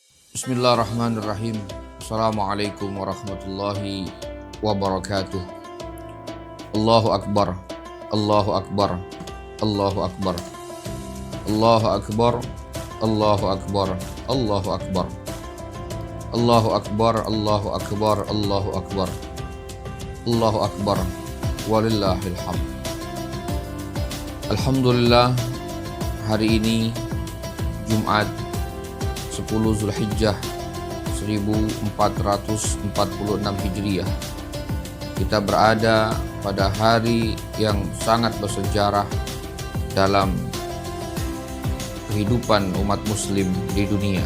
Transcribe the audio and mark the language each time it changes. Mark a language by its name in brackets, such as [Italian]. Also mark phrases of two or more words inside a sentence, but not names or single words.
[Arabic] بسم الله الرحمن الرحيم السلام عليكم ورحمة الله وبركاته. الله أكبر الله أكبر الله أكبر الله أكبر الله أكبر الله أكبر الله أكبر الله أكبر الله أكبر الله أكبر ولله الحمد. [Indonesian] Alhamdulillah, hari ini Jumat 10 Zulhijjah 1446 Hijriah. Kita berada pada hari yang sangat bersejarah dalam kehidupan umat muslim di dunia.